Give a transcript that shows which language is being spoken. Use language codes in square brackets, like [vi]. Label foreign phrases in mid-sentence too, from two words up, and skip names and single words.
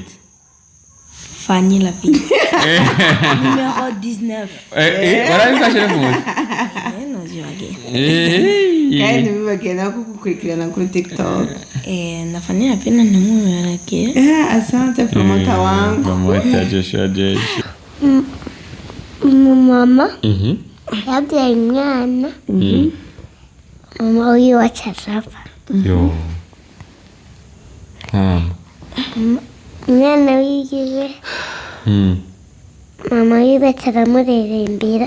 [rn] Fanny Lavine numéro 19 warabifashe no muzi kandi bibagena kukurikirana kuri TikTok na Fanny Lavine namubaragiye [sw] asante promota wangu promota Joshua [rn] mama yabyaye umwana mama wiwe acashapa yo umwana wiwe mama wiwe aramuririmbira